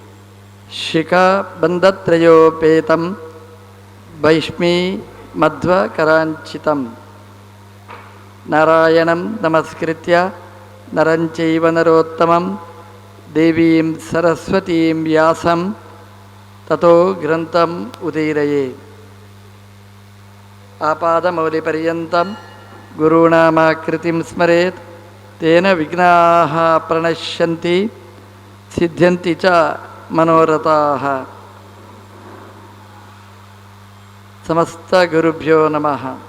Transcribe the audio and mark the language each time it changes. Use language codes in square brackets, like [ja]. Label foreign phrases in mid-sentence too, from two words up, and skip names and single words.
[sa] ಶಿಖಾಬಂಧತ್ರಯೋಪೇತಂ ವೈಷ್ಮೀ ಮಧ್ವಕರಾಂಚಿತಂ ನಾರಾಯಣಂ ನಮಸ್ಕೃತ್ಯ ನರಂ ಚೈವ ನರೋತ್ತಮಂ ದೇವೀಂ ಸರಸ್ವತೀಂ ವ್ಯಾಸಂ ತತೋ ಗ್ರಂಥಂ ಉದೀರಯೇ. ಆಪಾದಮೌಲಿಪರ್ಯಂತಂ ಗುರುಣಾಮಾಕೃತಿಂ ಸ್ಮರೇತ್ ತೇನ ವಿಘ್ನಾಃ ಪ್ರಣಶ್ಯಂತಿ ಸಿದ್ಧ್ಯಂತಿ ಚ ಮನೋರಥಾಃ. ಸಮಸ್ತ ಗುರುಭ್ಯೋ ನಮಃ.